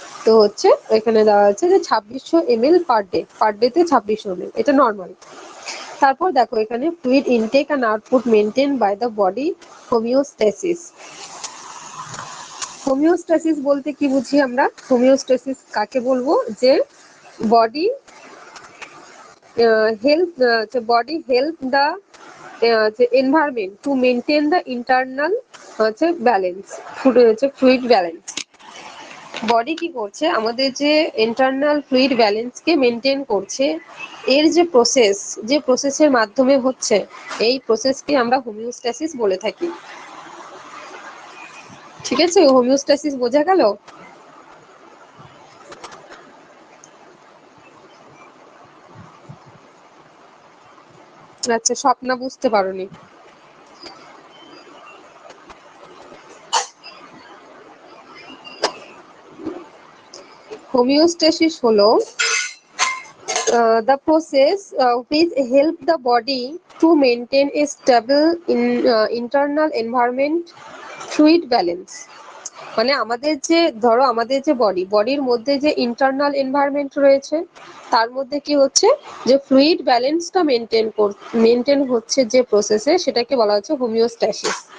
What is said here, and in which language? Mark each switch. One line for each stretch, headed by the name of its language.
Bangla: তো হচ্ছে এখানে দেওয়া আছে যে 2600 ml পার ডেতে 2600 ml, এটা নর্মাল। তারপর দেখো এখানে fluid intact and output maintain by the body homeostasis. Homeostasis বলতে কি বুঝি আমরা, হোমিওস্ট্যাসিস কাকে বলবো, যে body
English: body help the environment to maintain the internal balance, fluid balance.
Bangla: Body কি করছে, আমাদের যে ইন্টারনাল ফ্লুইড ব্যালেন্সকে মেনটেন করছে, এর যে প্রসেসের মাধ্যমে হচ্ছে, এই প্রসেসকে আমরা হোমিওস্ট্যাসিস বলে থাকি। ঠিক আছে, হোমিওস্ট্যাসিস বোঝা গেল? আচ্ছা, স্বপ্না বুঝতে পারোনি।
English: homeostasis
Bangla: হলো
English: the process which help the body to maintain a stable internal environment fluid balance.
Bangla: মানে আমাদের যে ধরো আমাদের যে বডির মধ্যে যে ইন্টারনাল এনভায়রনমেন্ট রয়েছে, তার মধ্যে কি হচ্ছে, যে ফ্লুইড ব্যালেন্সটা মেনটেন হচ্ছে যে প্রসেসে, সেটাকে বলা হচ্ছে হোমিওস্ট্যাসিস।